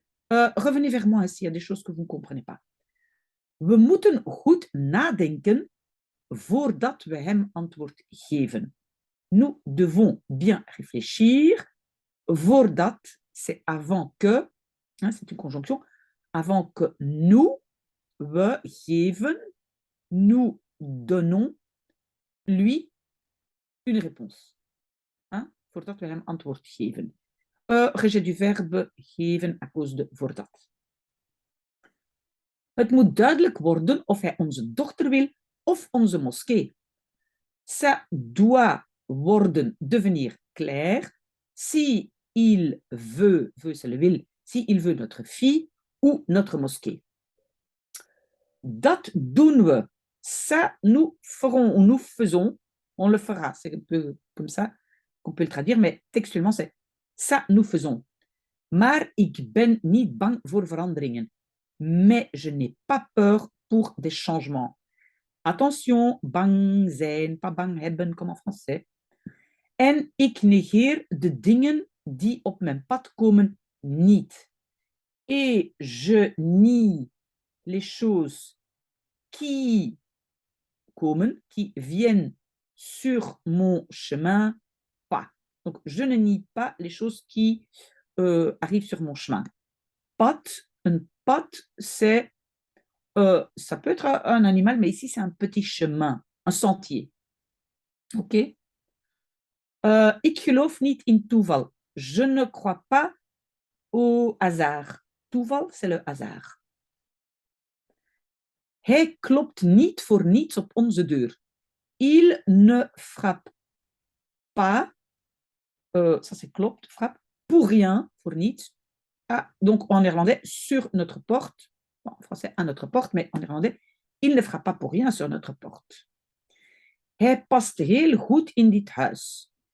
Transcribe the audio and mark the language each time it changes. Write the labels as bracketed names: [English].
[French] Revenez vers moi s'il y a des choses que vous ne comprenez pas. [Dutch] We moeten goed nadenken voordat we hem antwoord geven. [French] Nous devons bien réfléchir. Voordat, c'est avant que, hein, c'est une conjonction, avant que nous, [Dutch] we geven, [French] nous donnons, lui, une réponse. [Dutch] Hein, voordat we hem antwoord geven. [French] Rejet du verbe geven à cause de voordat. [Dutch] Het moet duidelijk worden of hij onze dochter wil of onze moskee. [French] Ça doit worden, devenir clair, si il veut c'est le wil, si il veut notre fille ou notre mosquée. [Dutch] Dat doen we. [French] Ça, nous ferons ou nous faisons. On le fera. C'est un peu comme ça qu'on peut le traduire, mais textuellement, c'est ça, nous faisons. [Dutch] Maar ik ben niet bang voor veranderingen. [French] Mais je n'ai pas peur pour des changements. Attention, [Dutch] bang zijn, [French] pas [Dutch] bang hebben, [French] comme en français. [Dutch] En ik negeer de dingen die op mijn pad komen niet. [French] Et je nie les choses qui komen, qui viennent sur mon chemin, pas. Donc, je ne nie pas les choses qui arrivent sur mon chemin. Pad, un pad, c'est, ça peut être un animal, mais ici, c'est un petit chemin, un sentier. OK? [Dutch] Ik geloof niet in toeval. [French] Je ne crois pas au hasard. Toeval, c'est le hasard. [Dutch] Hij klopt niet voor niets op onze deur. [French] Il ne frappe pas, ça c'est klopt, frappe, pour rien, pour niets. Ah, donc en néerlandais, sur notre porte. Bon, en français, à notre porte, mais en néerlandais, il ne frappe pas pour rien sur notre porte. [Dutch] Hij past heel goed in dit huis.